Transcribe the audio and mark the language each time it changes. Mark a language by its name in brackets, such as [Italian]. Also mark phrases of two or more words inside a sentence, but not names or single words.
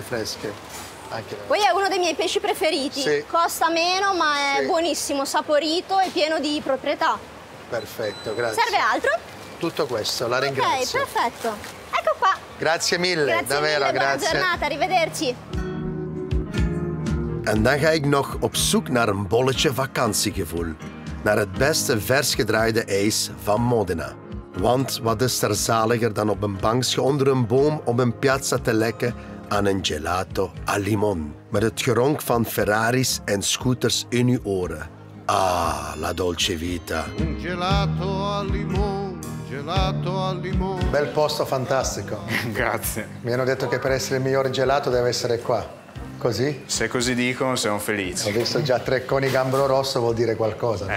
[Italian] Anche... Poi è uno dei miei pesci preferiti. Sì. Costa meno, ma è Sì. buonissimo, saporito e pieno di proprietà. Perfetto, grazie. Serve altro? Tutto questo, la Ok, ringrazio. perfetto. Ecco qua. Grazie mille, Grazie davvero, mille, buona grazie. giornata, arrivederci. [Dutch] En dan ga ik nog op zoek naar een bolletje vakantiegevoel. Naar het beste vers gedraaide ijs van Modena. Want wat is er zaliger dan op een bankje onder een boom op een piazza te lekken aan een [Italian] gelato al limon. [Dutch] Met het geronk van Ferraris en scooters in uw oren. [Italian] Ah, la dolce vita. Un gelato al limone, gelato al limone. Bel posto fantastico. Grazie. Mi hanno detto che per essere il migliore gelato deve essere qua. Così? Se così dicono sono Ho felice. visto già 3 coni gambero rosso, vuol dire qualcosa, no?